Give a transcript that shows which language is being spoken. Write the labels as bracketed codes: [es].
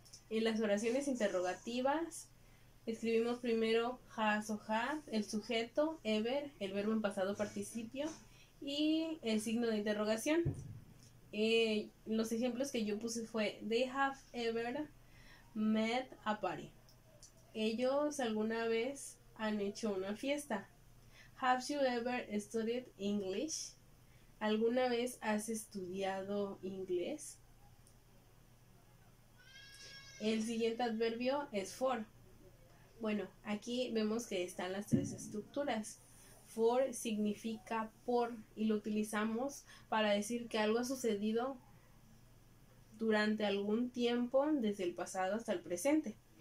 [es] En las oraciones interrogativas escribimos primero has o have, el sujeto, ever, el verbo en pasado participio y el signo de interrogación. Los ejemplos que yo puse fue [en] they have ever met a party. [es] Ellos alguna vez han hecho una fiesta. [en] Have you ever studied English? [es] ¿Alguna vez has estudiado inglés? El siguiente adverbio es for. Bueno, aquí vemos que están las tres estructuras. For significa por y lo utilizamos para decir que algo ha sucedido durante algún tiempo desde el pasado hasta el presente.